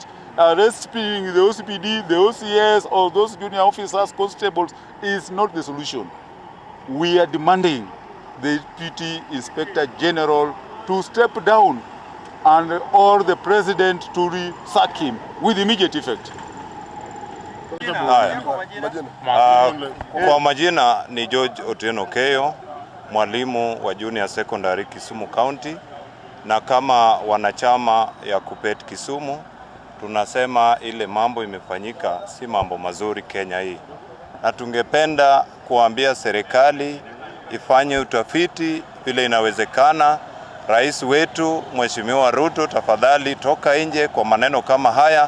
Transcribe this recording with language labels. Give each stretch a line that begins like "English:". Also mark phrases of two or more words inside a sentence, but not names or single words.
English: Arresting the OCPD, the OCS, or those junior officers, constables, is not the solution. We are demanding the Deputy Inspector General to step down and or the President to sack him with immediate effect.
Swahili: Kwa majina ni George Otieno Keyo, mwalimu wa Junior Secondary Kisumu County, na kama wanachama ya KUPPET Kisumu tunasema ile mambo imefanyika si mambo mazuri Kenya hii, na tungependa kuambia serikali ifanye utafiti vile inawezekana. Rais wetu Mheshimiwa Ruto, tafadhali toka nje kwa maneno kama haya.